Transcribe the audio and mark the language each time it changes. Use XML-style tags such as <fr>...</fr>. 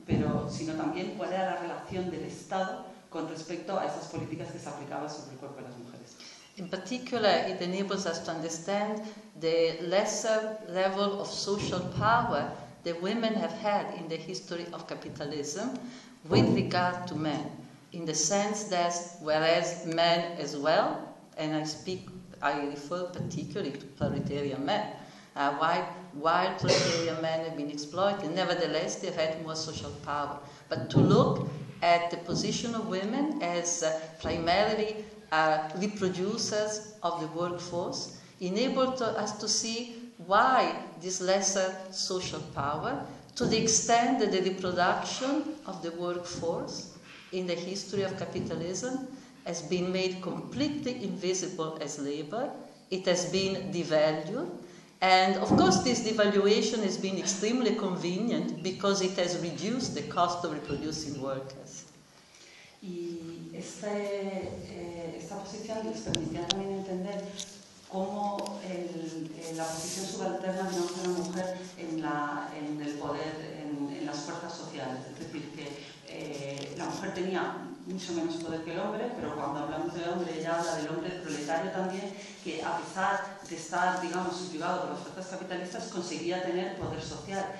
<es>Pero, sino también cuál era la relación del Estado con respecto a esas políticas que se aplicaban sobre el cuerpo de las mujeres.</es> <en>In particular, it enables us to understand the lesser level of social power that women have had in the history of capitalism with regard to men, in the sense that whereas men as well, and I refer particularly to proletarian men, while proletarian men have been exploited, nevertheless they've had more social power. But to look at the position of women as primarily reproducers of the workforce enabled us to see why this lesser social power, to the extent that the reproduction of the workforce in the history of capitalism has been made completely invisible as labor, it has been devalued. And of course, this devaluation has been extremely convenient because it has reduced the cost of reproducing workers.</en> <es>Y esta posición les permitía también entender cómo la posición subalterna de una mujer en el poder, en las fuerzas sociales. Es decir, que la mujer tenía mucho menos poder que el hombre, pero cuando hablamos de hombre, ella habla del hombre proletario también, que a pesar de estar, digamos, subyugado por las fuerzas capitalistas, conseguía tener poder social.</es>